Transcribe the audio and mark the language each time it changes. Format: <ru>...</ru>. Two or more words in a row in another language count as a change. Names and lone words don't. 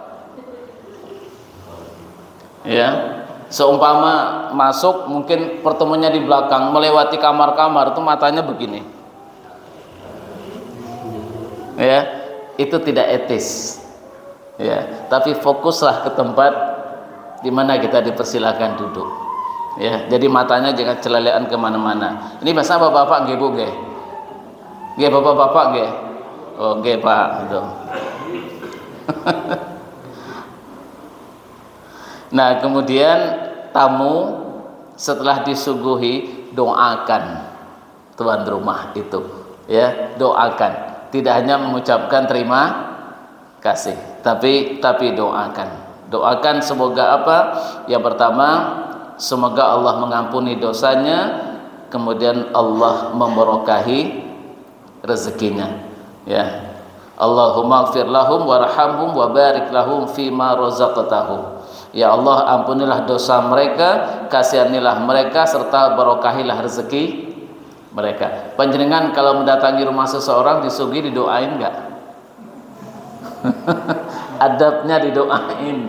<id>Ya, seumpama masuk mungkin pertemuannya di belakang, melewati kamar-kamar itu matanya begini. Ya, itu tidak etis. Ya, tapi fokuslah ke tempat di mana kita dipersilakan duduk. Ya, jadi matanya jangan celelean kemana-mana. Ini bahasa bapak-bapak nggih Bu nggih.</id> <jv>Nggih bapak-bapak nggih.</jv> <id>Oh nggih Pak gitu. Nah, kemudian tamu setelah disuguhi doakan tuan rumah itu, ya, doakan. Tidak hanya mengucapkan terima kasih, tapi doakan semoga apa? Yang pertama, semoga Allah mengampuni dosanya, kemudian Allah memberkahi rezekinya, ya.</id> <ar>اللهم اغفر لهم وارحمهم وبارك لهم فيما رزقتهم.</ar> <id>Ya Allah, ampunilah dosa mereka, kasihanilah mereka, serta berkahilah rezeki mereka. Panjenengan kalau mendatangi rumah seseorang disuguhi didoain enggak? Adabnya didoain.</id>